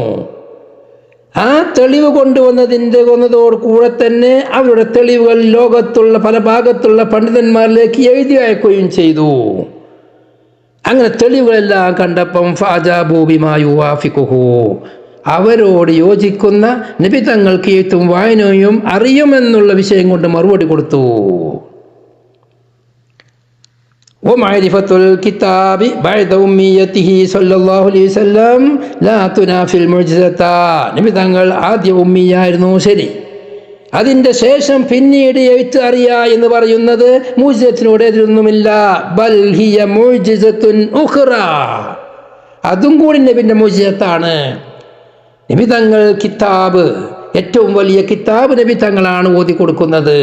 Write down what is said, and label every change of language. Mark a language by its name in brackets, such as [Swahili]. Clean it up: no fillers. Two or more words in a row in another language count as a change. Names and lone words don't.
[Malayalam] ആ തെളിവ് കൊണ്ടുവന്നതോട് കൂടെ തന്നെ അവരുടെ തെളിവുകൾ ലോകത്തുള്ള പല ഭാഗത്തുള്ള പണ്ഡിതന്മാരിലേക്ക് എഴുതി അയക്കുകയും ചെയ്തു. അങ്ങനെ തെളിവുകളെല്ലാം കണ്ടപ്പം [Arabic] فأجابوا بما يوافقه. [Malayalam] അവരോട് യോജിക്കുന്ന നബി തങ്ങൾക്ക് എഴുത്തും വായനയും അറിയുമെന്നുള്ള വിഷയം കൊണ്ട് മറുപടി കൊടുത്തു. [Arabic] ومعرفة الكتاب بعد أميته صلى الله عليه وسلم لا تنافي المعجزة. [Malayalam] നബി തങ്ങൾ ആദ്യ ഉമ്മിയായിരുന്നു, ശരി. അതിൻ്റെ ശേഷം പിന്നീട് എഴുത്ത് അറിയ എന്ന് പറയുന്നത് മുഅ്ജിസത്തിനോട് എതിരൊന്നുമില്ല. [Arabic] بل هي معجزة أخرى. [Malayalam] അതും കൂടി നബിൻ്റെ മുഅ്ജിസത്താണ്. നബി തങ്ങൾ കിതാബ്, ഏറ്റവും വലിയ കിതാബ് നബി തങ്ങളാണ് ഓതി കൊടുക്കുന്നത്.